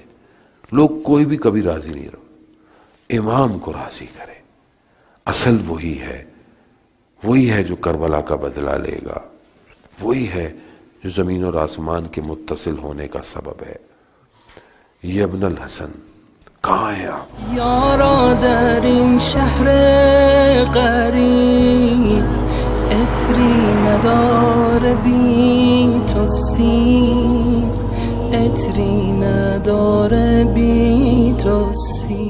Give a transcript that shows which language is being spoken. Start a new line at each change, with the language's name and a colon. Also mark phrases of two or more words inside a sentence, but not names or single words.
Urdu: لوگ کوئی بھی کبھی راضی نہیں رہو, امام کو راضی کرے. اصل وہی ہے جو کربلا کا بدلہ لے گا, وہی ہے جو زمین اور آسمان کے متصل ہونے کا سبب ہے. یہ ابن الحسن کہاں ہے آپ؟
Persian: یارا در این شهر غریب عطری نداره بی تو سیر، عطری نداره بی تو سیر.